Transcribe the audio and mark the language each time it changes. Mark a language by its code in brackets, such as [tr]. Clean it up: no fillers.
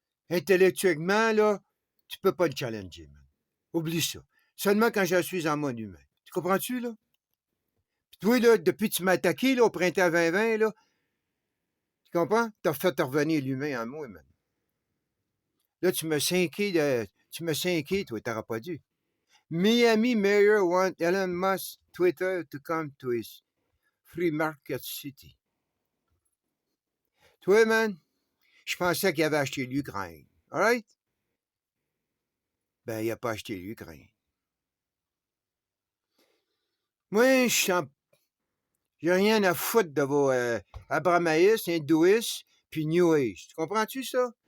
[fr] Intellectuellement, là, tu peux pas le challenger, man. Oublie ça. Seulement quand je suis en mode humain. Tu comprends-tu, là? Puis toi, là, depuis que tu m'as attaqué, là, au printemps 2020, là, tu comprends? T'as fait revenir l'humain en moi, man. Là, tu me cinqué, toi, t'aurais pas dû. [en] Miami Mayor want Elon Musk Twitter to come to his free market city. [fr] Toi, man, je pensais qu'il avait acheté l'Ukraine. Alright? Ben, il a pas acheté l'Ukraine. Moi, j'ai rien à foutre de vos abramaïstes, hindouistes, puis New Age. Tu comprends-tu ça?